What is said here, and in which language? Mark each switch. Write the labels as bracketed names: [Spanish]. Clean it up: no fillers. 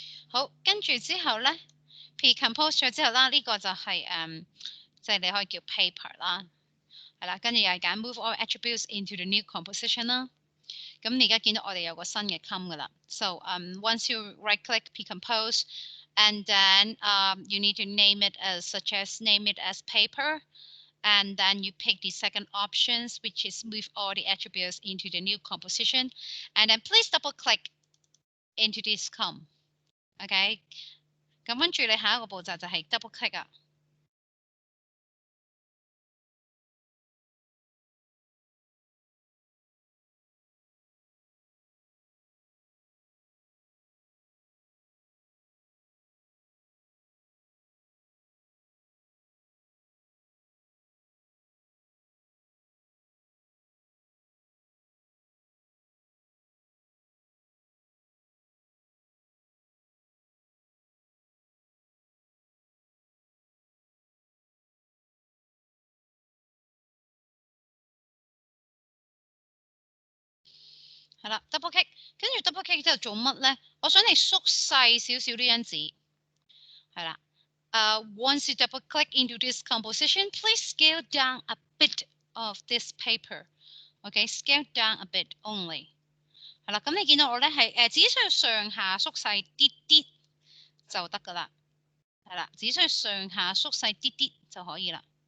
[Cantonese] 好，跟住之後咧 ，P-compose 咗之後啦，呢、這個就係、即係你可以叫 paper 啦，係啦，跟住又係揀 [English] move all attributes into the new composition [Cantonese] 啦。咁你而家見到我哋有個新嘅 com 噶啦。 [English] So once you right click P-compose, and then you need to name it as such as name it as paper. And then you pick the second options, which is move all the attributes into the new composition. And then please double click into this com. [Cantonese] OK， 咁跟住你下一個步驟就係 double click 啊。係啦 ，double click， 跟住 double click 之後做乜咧？我想你縮細少少呢張紙，係啦。 [English] Once you double click into this composition, please scale down a bit of this paper. Okay, scale down a bit only. [Cantonese] 係啦，咁你見到我咧係只需要上下縮細啲啲就得噶啦。係啦，只需要上下縮細啲啲就可以啦。